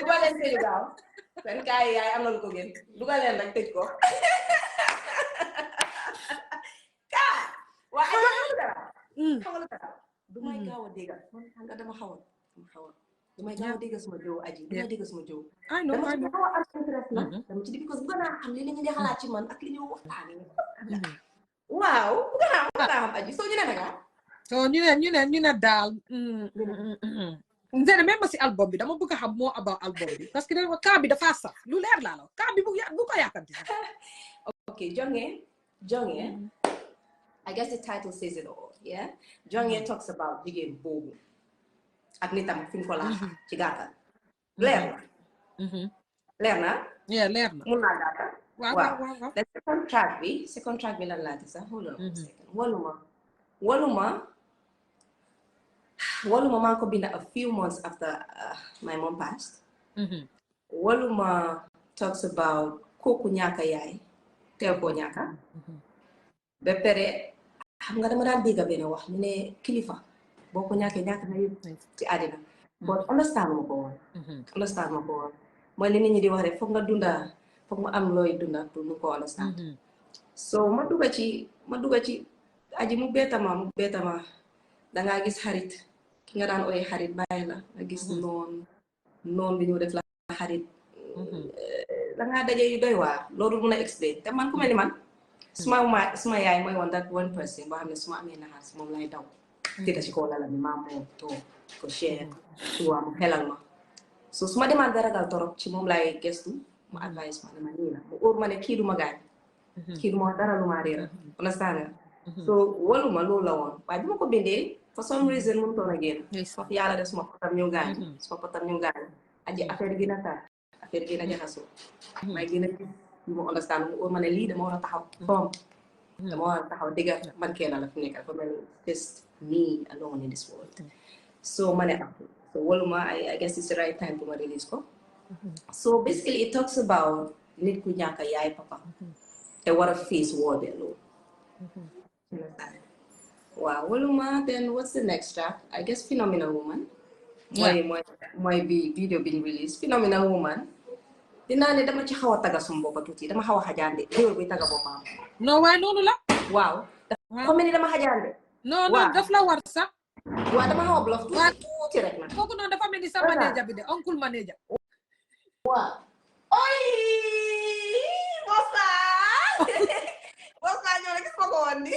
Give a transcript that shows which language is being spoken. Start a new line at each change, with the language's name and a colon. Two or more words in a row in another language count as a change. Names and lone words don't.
Wolof: dugal leen tëju gaaw seen kaa yi yaay am na lu ko gën dugal leen rek tëj ko kaa waaye aji xamal dara xamal dara du may gaaw a dégg man xam nga dama xaw a du may gaaw a dégg suma jow aji du may dégg suma jow dama ci xaw a am interest nag dama ci di because bëgg naa xam li la ñu di xalaat ci man ak li ñu waxtaane waaw bëgg naa xam aji soo ñu ne naka so ñu ne daal ndene
French: même si
Wolof: album bi dama bëgg a xam moo about album bi
French: parce que
Wolof: dama kaa bi dafa saf lu leer laa la kaa bi bu ko yàkkamti
English: okay Jonge I guess the title says it all yeah Jonge talks about
Wolof: jigéen boobu ak nitam fi ñu ko laa ci gàttal leer na yeah leer na mun naa gàttal waaw
English: the second track
Wolof: bi lan laati sax
English: hold on a second Waluma
Wolof: maa ngi ko binda
English: a few months after my mom passed
Wolof: Waluma
English: talks about
Wolof: kooku ñaaka yaay teel koo ñaaka ba pare xam nga dama daan dégg benn wax ñu ne kilifa boo ko ñaakee ñaaka na yëpp ci àddina
English: but understand
Wolof: ma ko woon mooy li nit ñi di wax rek foog nga dunda foog nga am looy dunda pour nu ko understand so ma dugga ci aji mu beetama dangaa gis xarit ki nga daan ooyee xarit bàyyi la nga gis noon bi ñu def la xarit dangaa daje yu doy waar loolu mun a explain te man ku mel ni man suma yaay mooy woon
English: that one person
Wolof: boo xam ne suma amee naxar si moom lay daw tëdda ci kaw lala mi maa moom toog ko share tuwaa mu xelal ma so suma demaan ba ragal torop ci moom lay gestu mu advice ma ne ma nii la mu óor ma ne kii du ma gaañ kii du ma dara lu ma réera understand nga so waluma loolu la woon waaye bi ma ko bindee
English: for some reason
Wolof: mënu toon a génn foofu yàlla def suma potam ñu gaañ aji affaire gi na tar affaire gi na jaxasoo may gën a ñu ma understand mu óor ma ne lii dama war a taxaw dama war a taxaw dëgga man kenn la fi nekk dafa mel
English: just me alone in this world
Wolof: so ma ne so waluma
English: I guess it's the right time to
Wolof: ma release ko
English: so basically it talks about
Wolof: nit ku ñàkk yaay papa te war a face woo de loolu wow waluma
English: then what's the next track I guess
Wolof: Phenomenal Woman mooy bi
English: video being released
Wolof: Phenomenal Woman dinaa ne dama ci xaw a taga sum boppa tuuti dama xaw a xajaande déwél buy taga boppam non waaye noonu la waaw dafa mel ni dama xajaande non daf la war sax waaw dama xaw a blof tuuti rek nag kooku noonu dafa mel ni sa manager bi de
English: uncle manager
Wolof: waaw oy Bossa ñoo la gis ma ko woon ni